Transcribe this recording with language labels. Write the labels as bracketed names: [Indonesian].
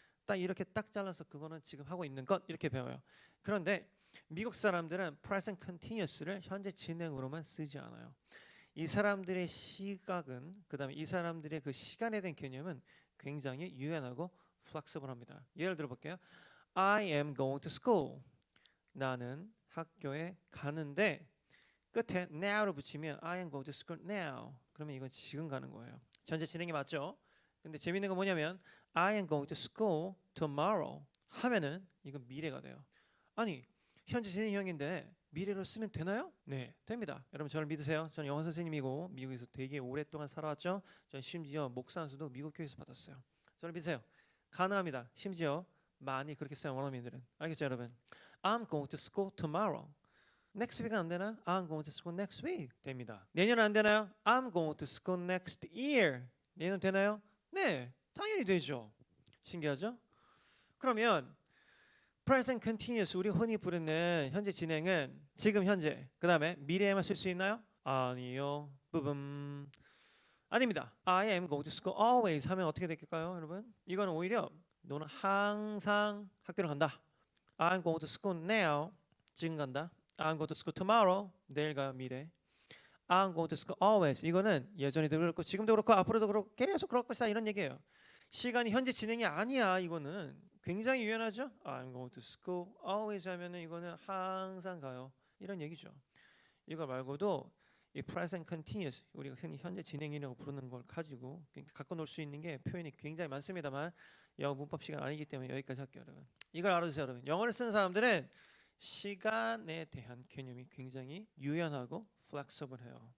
[Korean] 딱 이렇게 딱 잘라서 그거는 지금 하고 있는 것 이렇게 배워요. 그런데 미국 사람들은 present continuous를 현재 진행으로만 쓰지 않아요. 이 사람들의 시각은, 그다음에 이 사람들의 그 시간에 대한 개념은 굉장히 유연하고 flexible합니다. 예를 들어 볼게요. [English] I am going to school. [Korean] 나는 학교에 가는데 끝에 now를 붙이면 [English] I am going to school now. [Korean] 그러면 이건 지금 가는 거예요. 현재 진행이 맞죠? 근데 재밌는 건 뭐냐면 [English] I am going to school tomorrow [Korean] 하면은 이건 미래가 돼요. 아니 현재 진행형인데 미래로 쓰면 되나요? 네, 됩니다. 여러분 저를 믿으세요. 저는 영어 선생님이고 미국에서 되게 오랫동안 살아왔죠. 전 심지어 목사 안수도 미국 교회에서 받았어요. 저를 믿으세요. 가능합니다. 심지어 많이 그렇게 써요. 원어민들은. 알겠죠, 여러분? [English] I'm going to school tomorrow. Next week [Korean] 안 되나요? [English] I'm going to school next week. [Korean] 됩니다. 내년 안 되나요? [English] I'm going to school next year. [Korean] 내년 되나요? 네, 당연히 되죠. 신기하죠? 그러면 present continuous 우리 흔히 부르는 현재 진행은 지금 현재 그 다음에 미래에만 쓸 수 있나요? 아니요. 부분 아닙니다. [English] I am going to school always [Korean] 하면 어떻게 될까요, 여러분? 이거는 오히려 너는 항상 학교를 간다. [English] I'm going to school now. [Korean] 지금 간다. [English] I'm going to school tomorrow. [Korean] 내일 가 미래. [English] I'm going to school always. [Korean] 이거는 예전에도 그렇고 지금도 그렇고 앞으로도 그렇고 계속 그럴 것이다 이런 얘기예요. 시간이 현재 진행이 아니야. 이거는 굉장히 유연하죠. [English] I'm going to school always [Korean] 하면은 이거는 항상 가요. 이런 얘기죠. 이거 말고도 이 present continuous 우리가 흔히 현재 진행이라고 부르는 걸 가지고 갖고 놀 수 있는 게 표현이 굉장히 많습니다만 영어 문법 시간 아니기 때문에 여기까지 할게요, 여러분. 이걸 알아두세요, 여러분. 영어를 쓰는 사람들은 시간에 대한 개념이 굉장히 유연하고 flexible해요.